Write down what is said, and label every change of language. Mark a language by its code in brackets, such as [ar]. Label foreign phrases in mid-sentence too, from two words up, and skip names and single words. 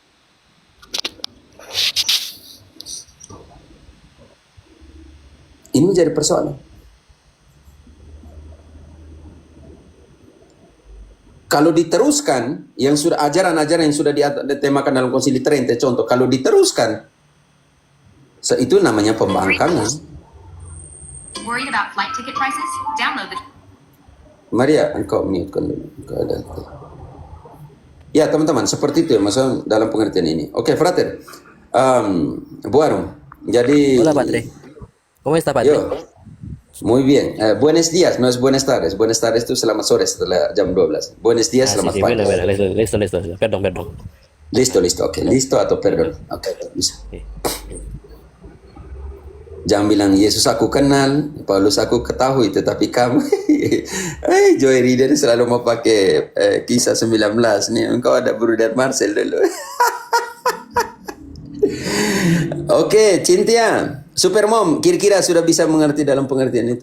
[id] Ini menjadi persoalan. Kalau diteruskan, yang sudah ajaran-ajaran yang sudah ditemakan dalam Konsili Trente, contoh, kalau diteruskan, itu namanya pembangkangan. [en] Worried about flight ticket prices? Download the [id] Maria, engkau mute-kan dulu. Engkau ada. Ya teman-teman, seperti itu ya, maksudnya dalam pengertian ini. Oke, frater. Bu Arum, jadi... [es] Hola, Padre. ¿Cómo está, Padre? Yo, muy bien. Buenos días, no es buenas tardes. Buenas tardes [id] itu selamat sore setelah jam 12. [es] Buenos días, Ah, sí, [id] selamat [es] sí, [id] pagi. [es] bueno, listo. Perdón. Listo. [id] Oke, listo atau perdon. Oke, bisa. Sí. Jangan bilang Yesus aku kenal, Paulus aku ketahui, tetapi kamu, Joy Reader selalu mau pakai kisah 19 nih. Engkau ada Bruder Marcel dulu. Oke, Cynthia, Supermom, kira-kira sudah bisa mengerti dalam pengertian itu?